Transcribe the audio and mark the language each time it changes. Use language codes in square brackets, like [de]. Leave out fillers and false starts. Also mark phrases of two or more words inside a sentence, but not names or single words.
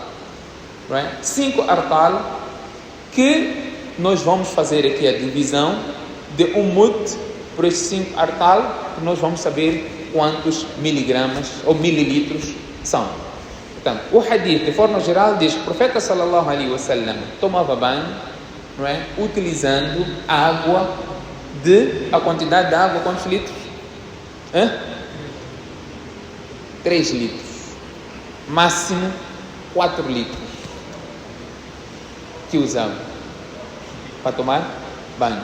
[pt] Right? 5 artal, que nós vamos fazer aqui a divisão de um mud por esses 5 artal, que nós vamos saber quantos miligramas ou mililitros são. Portanto, o hadith, de forma geral, diz que o profeta [ar] صلى الله عليه وسلم [pt] tomava banho, não é? Utilizando água a quantidade de água, quantos litros? 3 litros. Máximo 4 litros que usava para tomar banho.